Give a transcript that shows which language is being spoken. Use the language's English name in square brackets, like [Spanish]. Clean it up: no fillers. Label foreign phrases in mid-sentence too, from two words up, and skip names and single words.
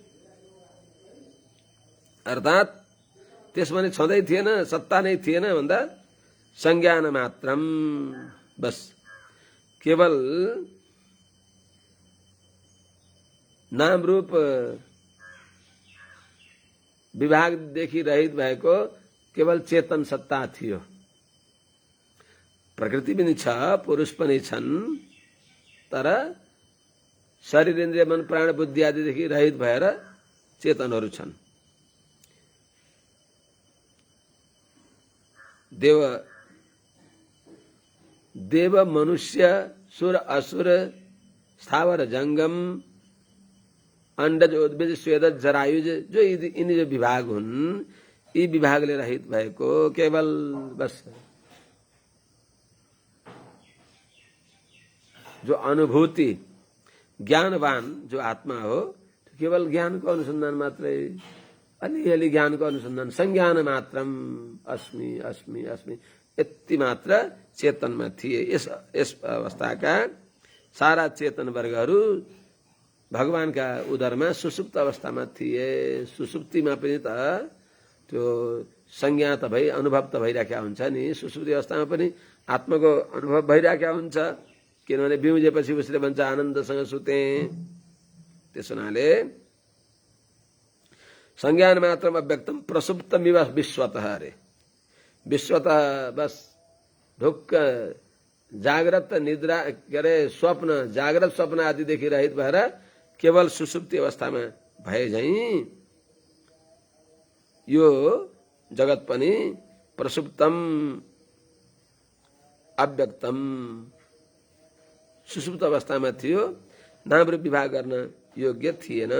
[Nepali] अर्थात् त्यसमा नै छँदै थिएन, सत्ता नै थिएन भन्दा [Sanskrit] संज्ञान मात्रम, [Nepali] बस केवल नाम रूप विभागदेखि रहित भएको केवल चेतन सत्ता थियो। प्रकृति पनि छ, पुरुष पनि छन्, तर शरीर इन्द्रिय मन प्राण बुद्धि आदिदेखि रहित भएर चेतनहरू छन्। देव मनुष्य सुर असुर स्थावर जंगम अंडज उद्भिज स्वेदज जरायुज, जो यिनी जो विभाग हुन्, यी विभागले रहित भएको केवल बस जो अनुभूति ज्ञानवान जो आत्मा हो, केवल ज्ञानको अनुसन्धान मात्रै, अलिअलि ज्ञानको अनुसन्धान, [Sanskrit] संज्ञान मात्रम, अस्मि अस्मि अस्मि, [Nepali] यति मात्र चेतनमा थिए। यस अवस्थाका सारा चेतन वर्गहरू भगवानका उदरमा सुसुप्त अवस्थामा थिए। सुसुप्तिमा पनि त त्यो संज्ञा त भई अनुभव त भइराखेका हुन्छ नि। सुसुप्ति अवस्थामा पनि आत्माको अनुभव भइराखेका हुन्छ, किनभने बिउजेपछि उसले भन्छ आनन्दसँग सुते। त्यस हुनाले [Sanskrit] संज्ञान मात्रम अव्यक्तम प्रसुप्तमिव विश्वतः, [Nepali] अरे विश्वतः बस ढुक्क जाग्रत निद्रा के अरे स्वप्न, जाग्रत स्वप्न आदिदेखि रहित भएर केवल सुसुप्ति अवस्थामा भए झैं यो जगत पनि [Sanskrit] प्रसुप्तम अव्यक्तम [Nepali] सुसुप्त अवस्थामा थियो, नाम रूप विभाग गर्न योग्य थिएन।